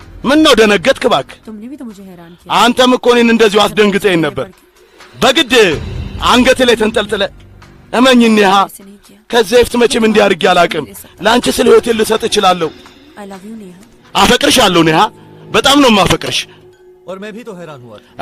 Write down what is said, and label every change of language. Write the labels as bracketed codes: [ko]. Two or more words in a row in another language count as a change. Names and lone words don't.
[am] ምን ነው ደነገጥክ ባክ? [hi] तुमने भी तो मुझे हैरान किया। [am] አንተም እኮ እኔን እንደዚሁ አስደንግጠኝ ነበር። በግድ አንገቴ ላይ ተንጠልጥለ እመኝኝ ኔሃ ከዚህ በፊት መቼም እንዲህ አድርጌ አላውቅም። ለአንቺ ስለ ህይወቴ ልሰጥ እችላለሁ። [en] I love you ኔሃ። [am] አፈቅርሻለሁ ኔሃ፣ በጣም ነው የማፈቅርሽ። [hi] और मैं भी तो हैरान हुआ था।